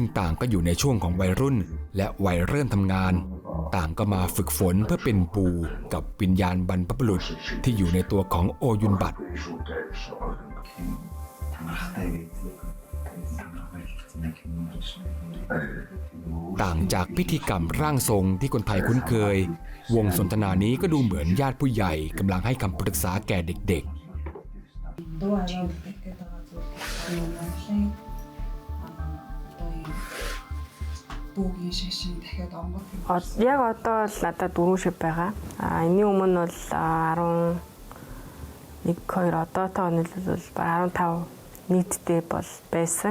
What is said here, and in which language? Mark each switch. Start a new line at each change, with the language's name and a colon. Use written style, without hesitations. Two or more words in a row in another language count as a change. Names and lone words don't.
Thai: ต่างก็อยู่ในช่วงของวัยรุ่นและวัยเริ่มทำงานต่างก็มาฝึกฝนเพื่อเป็นปูกับวิญญาณบรรพบุรุษที่อยู่ในตัวของโอยุนบัต ต่างจากพิธีกรรมร่างทรงที่คนไทยคุ้นเคยวงสนทนานี้ก็ดูเหมือนญาติผู้ใหญ่กำลังให้คำปรึกษาแก่เด็ก
Mongolian: Яг одоо л надад 4 шив байгаа. Энийн өмнө бол 11 2 одоотойгоо нийлбэл 15 нийтдээ бол байсан.